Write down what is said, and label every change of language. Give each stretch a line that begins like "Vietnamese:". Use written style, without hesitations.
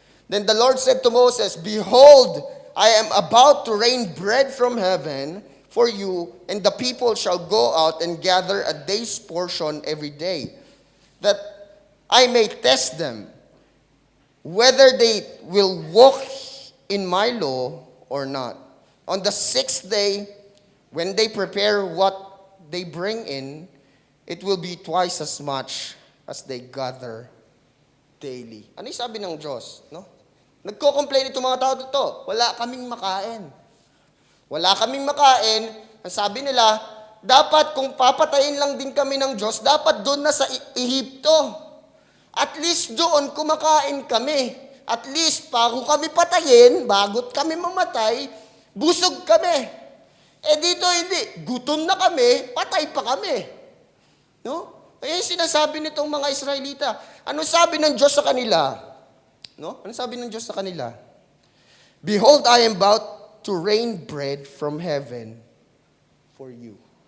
English: Then the Lord said to Moses, Behold, I am about to rain bread from heaven for you, and the people shall go out and gather a day's portion every day, that I may test them, whether they will walk in my law or not. On the sixth day, when they prepare what they bring in, it will be twice as much as they gather daily.
Filipino: Ano yung sabi ng Diyos? No? Nagko-complain itong mga tao dito. Wala kaming makain. Wala kaming makain. Ang sabi nila, dapat kung papatayin lang din kami ng Diyos, dapat doon na sa Ehipto. At least doon kumakain kami. At least bago kami patayin, bago kami mamatay, busog kami. Eh dito hindi, gutom na kami, patay pa kami. No? Kaya yung sinasabi nitong mga Israelita, ano sabi ng Diyos sa kanila? No? Ano sabi ng Diyos sa kanila?
English: Behold, I am about to rain bread from heaven for you.